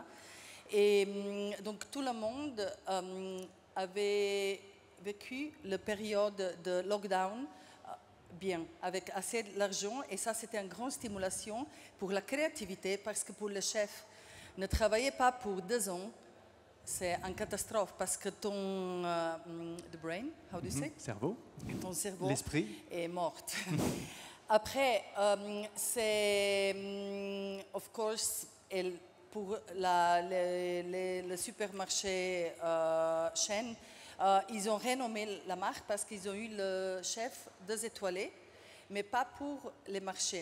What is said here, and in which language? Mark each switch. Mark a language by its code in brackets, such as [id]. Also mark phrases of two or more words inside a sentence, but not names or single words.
[fr] Et donc, tout le monde avait vécu la période de lockdown bien, avec assez d'argent. Et ça, c'était une grande stimulation pour la créativité, parce que pour le chef, ne travailler pas pour 2 ans, c'est une catastrophe parce que ton [en] the brain, how do you say? [fr] Cerveau. Ton cerveau l'esprit est mort. Après, c'est [en] of course [fr] pour le supermarché chaîne, ils ont renommé la marque parce qu'ils ont eu le chef 2 étoilés, mais pas pour les marchés.